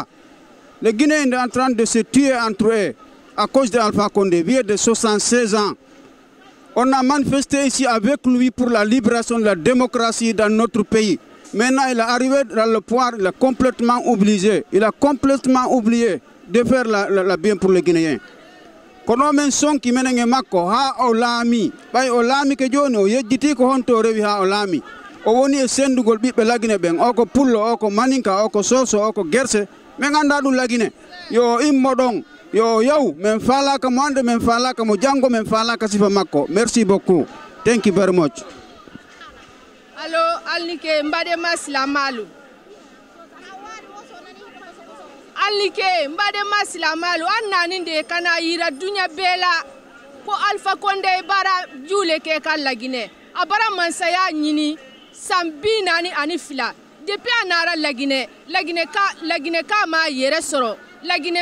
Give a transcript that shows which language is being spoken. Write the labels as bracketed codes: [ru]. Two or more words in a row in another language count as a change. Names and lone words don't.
[fr] Les Guinéens sont en train de se tuer entre eux à cause d'Alpha Condé, vieux de 76 ans. On a manifesté ici avec lui pour la libération de la démocratie dans notre pays. Maintenant, il est arrivé dans le pouvoir, il a complètement oublié. Il a complètement oublié de faire la bien pour les Guinéens. [ff] Kono men son ki menenge makko ha o laami bay o laami ke joni o yejjiti ko honto rewi ha o laami o woni e sendugol ɓiɓɓe lagine ɓen o ko pullo o ko maninka o ko soso o ko gerse min anda ɗum lagine yo immo ɗon yo yaw min falaka mo ande min falaka mo janggo min falaka sifa makko. [fr] Merci beaucoup, [en] thank you very much. [man] Allo alnike mbade masla malu alnike mbade masla malu annani de kana yira dunya bela ko Alpha Condé bara jule ke kan lagine abara mansaya nyini sambi nani anifla depuis anara lagine ka ma yere soro lagine